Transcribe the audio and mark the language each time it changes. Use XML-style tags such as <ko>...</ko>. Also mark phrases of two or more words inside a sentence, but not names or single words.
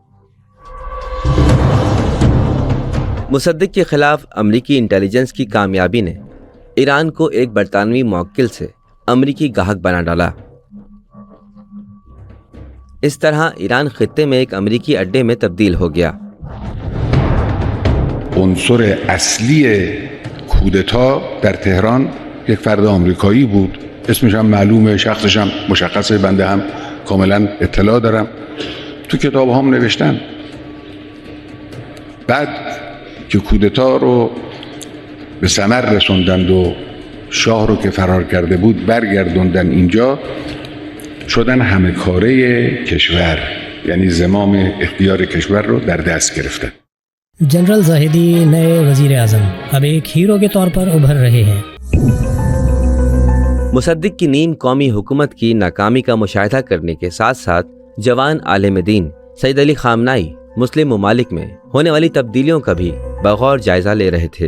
<ur>مصدق کے خلاف امریکی انٹیلیجنس کی کامیابی نے ایران کو ایک برطانوی موکل سے امریکی گاہک بنا ڈالا۔ اس طرح ایران خطے میں ایک امریکی اڈے میں تبدیل ہو گیا۔</ur> <fa>عنصر اصلی کودتا در تهران یک فرد آمریکایی بود، اسمش هم معلومه، شخصش هم مشخصه، بنده هم کاملا اطلاع دارم، تو کتاب هم نوشتن. بعد که کودتا رو به ثمر رسوندند و شاه رو که فرار کرده بود برگردوندن اینجا، شدن همه کاره کشور، یعنی زمام اختیار کشور رو در دست گرفتن.</fa> <ur>جنرل زاہدی نئے وزیر اعظم اب ایک ہیرو کے طور پر ابھر رہے ہیں۔ مصدق کی نیم قومی حکومت کی ناکامی کا مشاہدہ کرنے کے ساتھ ساتھ جوان عالم دین سید علی خامنائی مسلم ممالک میں ہونے والی تبدیلیوں کا بھی بغور جائزہ لے رہے تھے۔</ur>